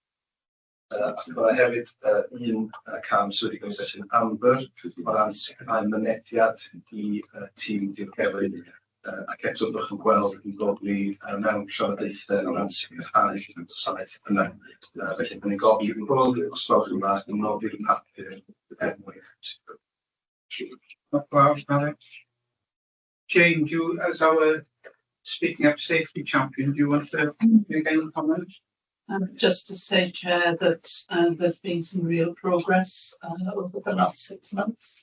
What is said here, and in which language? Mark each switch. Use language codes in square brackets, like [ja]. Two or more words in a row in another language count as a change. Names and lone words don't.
[cy] Ac mae hefyd un cam sydd wedi cael ei asesu'n Amber o ran sicrhau mynediad i tîm diogelu. Ac eto byddwch yn gweld yn bod ni mewn trafodaethau o ran sicrhau gwasanaeth yna. Felly, byddwn ni'n gofio i'n bod os gwelwch yn dda yn nodi'r papur er mwyn sicrhau. [en] Wow, Jane, as our speaking up safety champion, do you want to make any comments? Just to say, Chair, that there's been some real progress over the last 6 months.